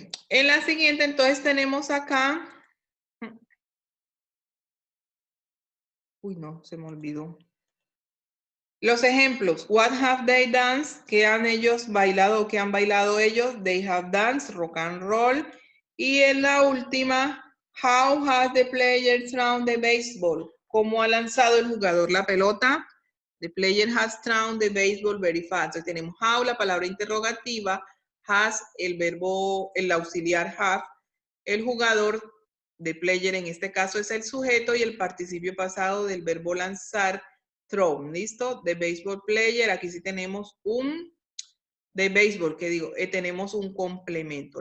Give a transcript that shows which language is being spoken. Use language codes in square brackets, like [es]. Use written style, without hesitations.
[es] En la siguiente, entonces, tenemos acá. Uy, no, se me olvidó. Los ejemplos. [en] What have they danced? [es] ¿Qué han ellos bailado o qué han bailado ellos? [en] They have danced, rock and roll. [es] Y en la última, [en] how has the player thrown the baseball? [es] ¿Cómo ha lanzado el jugador la pelota? [en] The player has thrown the baseball very fast. [es] Entonces tenemos how, la palabra interrogativa, has, el verbo, el auxiliar have, el jugador, [en] the player [es] en este caso es el sujeto y el participio pasado del verbo lanzar, throw. ¿Listo? [en] The baseball player, [es] aquí sí tenemos de béisbol, que digo, tenemos un complemento.